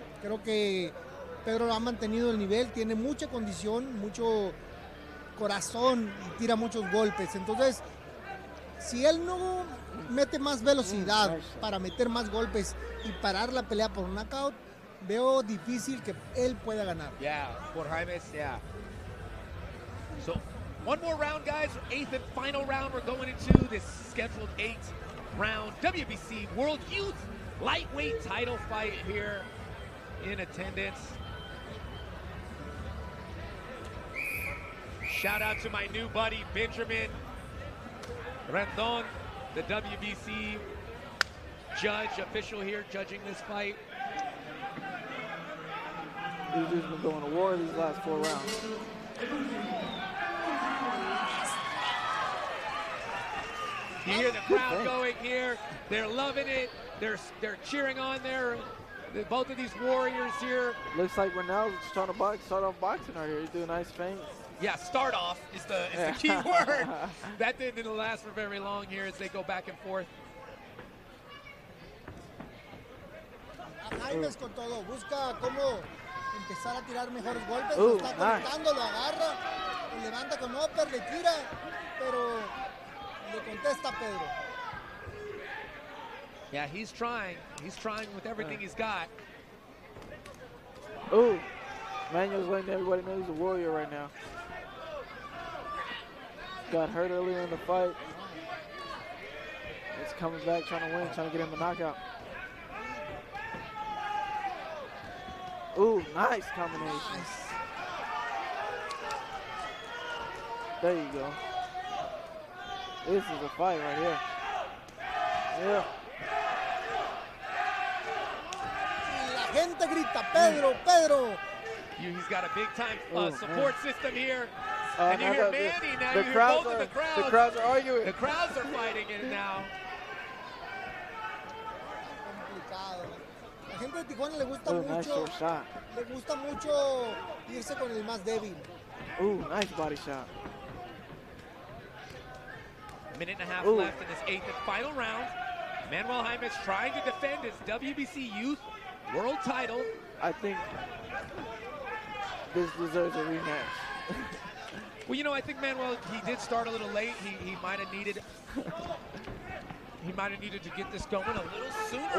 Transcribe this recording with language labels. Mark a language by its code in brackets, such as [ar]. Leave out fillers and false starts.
[es] Creo que Pedro ha mantenido el nivel, tiene mucha condición, mucho corazón y tira muchos golpes. Entonces, si él no mete más velocidad para meter más golpes y parar la pelea por un knockout, veo difícil que él pueda ganar. [en] Yeah, por Jaimes, yeah. So, one more round, guys. 8th and final round. We're going into this scheduled 8th-round WBC World Youth Lightweight title fight here in attendance. Shout out to my new buddy, Benjamin Rendon, the WBC judge, official here, judging this fight. These dudes been going to war these last 4 rounds. You hear the crowd going here. They're loving it. They're cheering on both of these warriors here. Looks like Bernal's trying to start off boxing right here. He's doing nice feints. Yeah, start off is the key word. That didn't last for very long here as they go back and forth. [es] Jaimes con todo, busca cómo empezar a tirar mejores golpes, lo está conectando, lo agarra, lo levanta con upper, le tira, pero le contesta Pedro. [en] Yeah, he's trying with everything he's got. Ooh, Manuel's letting everybody know he's a warrior right now. Got hurt earlier in the fight. It's coming back, trying to win, trying to get him a knockout. Ooh, nice combination. Nice. There you go. This is a fight right here. Yeah. [es] La gente grita, Pedro, Pedro. [en] He's got a big time support system here. And you hear Manny now. You hear both of the crowds. The crowds are arguing. The crowds are fighting it now. [es] Complicado. La gente de Tijuana le gusta [en] Nice [es] mucho. [en] short shot. [es] Le gusta mucho irse con el más débil. [en] Ooh, nice body shot. Minute and a half left in this 8th and final round. Manuel Jaimes trying to defend his WBC Youth World title. I think this deserves a rematch. Well, you know, I think Manuel, he did start a little late. He might have needed to get this going a little sooner,